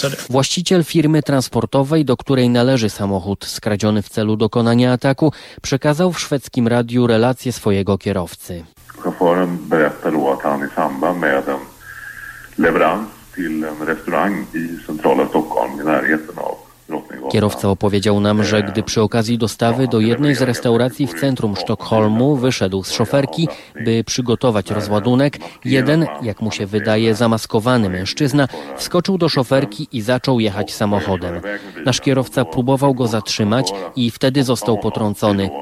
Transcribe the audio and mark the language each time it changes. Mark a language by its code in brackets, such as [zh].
[pl] Właściciel firmy transportowej, do której należy samochód skradziony w celu dokonania ataku, przekazał w szwedzkim radiu relację swojego kierowcy. [sv] Chauffören berättade att han i samband med en leverans till en restaurang i centrala Stockholm i närheten av. [pl] Kierowca opowiedział nam, że gdy przy okazji dostawy do jednej z restauracji w centrum Sztokholmu wyszedł z szoferki, by przygotować rozładunek, jeden, jak mu się wydaje, zamaskowany mężczyzna wskoczył do szoferki i zaczął jechać samochodem. Nasz kierowca próbował go zatrzymać i wtedy został potrącony.